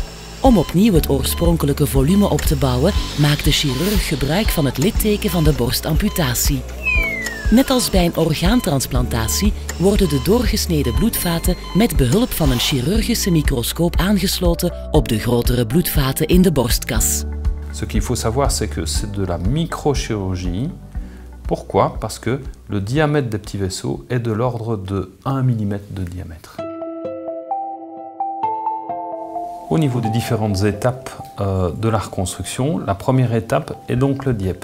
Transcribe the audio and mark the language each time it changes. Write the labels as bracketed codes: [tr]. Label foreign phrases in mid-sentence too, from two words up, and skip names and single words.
[nl] Om opnieuw het oorspronkelijke volume op te bouwen, maakt de chirurg gebruik van het litteken van de borstamputatie. Net als bij een orgaantransplantatie worden de doorgesneden bloedvaten met behulp van een chirurgische microscoop aangesloten op de grotere bloedvaten in de borstkas. [fr] Ce qu'il faut savoir, c'est que c'est de la microchirurgie. Pourquoi? Parce que le diamètre des petits vaisseaux est de l'ordre de 1 mm de diamètre. Au niveau des différentes étapes de la reconstruction, la première étape est donc le DIEP.